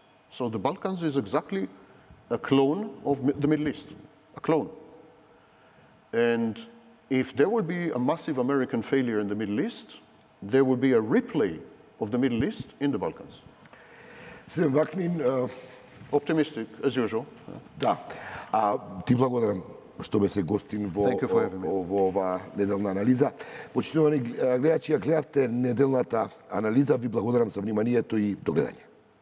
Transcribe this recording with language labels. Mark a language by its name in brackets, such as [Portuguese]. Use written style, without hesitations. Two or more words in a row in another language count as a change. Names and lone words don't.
[English] So the Balkans is exactly a clone of the Middle East, a clone. And if there will be a massive American failure in the Middle East, there will be a replay of the Middle East in the Balkans. Сем Вакнин, Optimistic, as usual. [Macedonian] да. Ти благодарам што бе се гостин во оваа неделна анализа. Почитувани гледачи, ја гледавте неделната анализа. Ви благодарам за вниманието и до гледање.